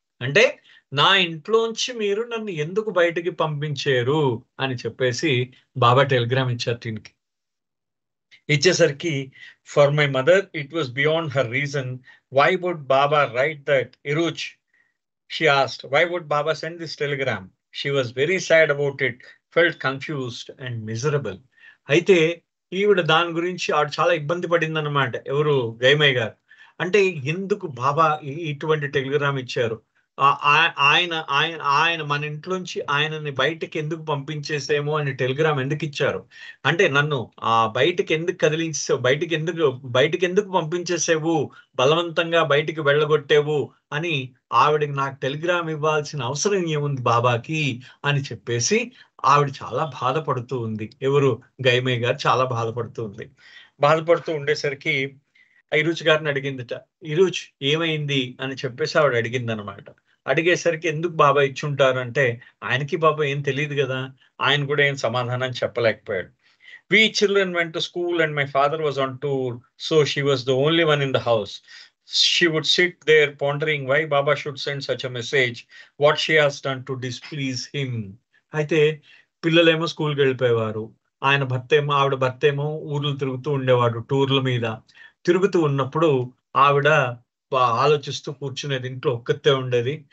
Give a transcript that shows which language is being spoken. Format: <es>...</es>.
<te>అంటే నా ఇంట్లోంచి మీరు నన్ను ఎందుకు బయటికి పంపించారు అని చెప్పేసి బాబా టెలిగ్రామ్ ఇచ్చారు దీనికి.</te> <en>ఇచ్చేసరికి, for my mother it was beyond her reason, why would Baba write that ఇరుచ్? She asked, why would Baba send this telegram? She was very sad about it, felt confused and miserable.</en> <te>అయితే ఈవిడ దాని గురించి ఆవిడ చాలా ఇబ్బంది పడింది అనమాట. ఎవరు? గైమయ్య గారు. అంటే ఎందుకు బాబా ఇటువంటి టెలిగ్రామ్ ఇచ్చారు, ఆయన ఆయన ఆయన మన ఇంట్లోంచి ఆయనని బయటకి ఎందుకు పంపించేసేమో అని టెలిగ్రామ్ ఎందుకు ఇచ్చారు, అంటే నన్ను బయటికి ఎందుకు కదిలించావు, బయటికి ఎందుకు పంపించేసేవు, బలవంతంగా బయటికి వెళ్ళగొట్టేవు అని ఆవిడకి నాకు టెలిగ్రామ్ ఇవ్వాల్సిన అవసరం ఏముంది బాబాకి అని చెప్పేసి ఆవిడ చాలా బాధపడుతూ ఉంది. ఎవరు? గైమయ్య గారు చాలా బాధపడుతూ ఉంది. బాధపడుతూ ఉండేసరికి ఇరుచ్ గారిని అడిగిందిట. ఇరుచ్ ఏమైంది అని చెప్పేసి ఆవిడ అడిగింది అనమాట. అడిగేసరికి ఎందుకు బాబా ఇచ్చుంటారు అంటే, ఆయనకి బాబా ఏం తెలియదు కదా, ఆయన కూడా ఏం సమాధానం చెప్పలేకపోయాడు.</te> <en>We children went to school and my father was on tour, so she was the only one in the house. She would sit there pondering why Baba should send such a message, what she has done to displease him.</en> <te>అయితే పిల్లలేమో స్కూల్కి వెళ్ళిపోయేవారు, ఆవిడ భర్త ఏమో ఊర్లు తిరుగుతూ ఉండేవాడు. టూర్ల మీద తిరుగుతూ ఉన్నప్పుడు ఆవిడ ఆలోచిస్తూ కూర్చునేది. ఇంట్లో ఒక్కతే ఉండేది.</te>